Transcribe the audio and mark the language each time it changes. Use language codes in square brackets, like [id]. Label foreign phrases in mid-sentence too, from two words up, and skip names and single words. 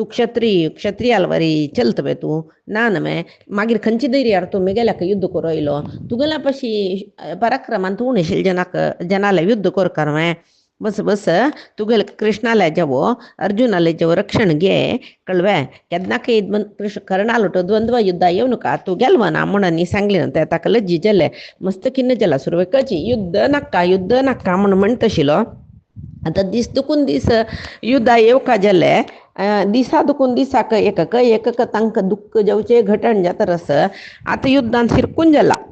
[kok] क्षत्रियाल वरी चलत बे तूं ना न्हय मागीर खंयचे धैर्यार तूं मेगेल्याक युद्ध करूं येयलो तुगेल्या पशी पराक्रमान तूं उणेशिल्ले जनाले युद्ध करता न्हय बस तुगेले कृष्णाले जेवो अर्जुनाले जेवो रक्षण घे कळवे केन्नाक कर्णाल द्वंद्व युद्ध येऊ नका तूं गेलो ना म्हणून सांगले ते ताका लज्जी जाले मस्त खिन्न जाला सुरवेकाची युद्ध नाका म्हणून म्हणत आशिल्लो आतां दीस दुखून दीस युद्धा येवका जाले दिसा दुखून दिसाक एक तांकां दुख्ख जेवचे घटण जाता रस आतां युद्धान शिरकून जाला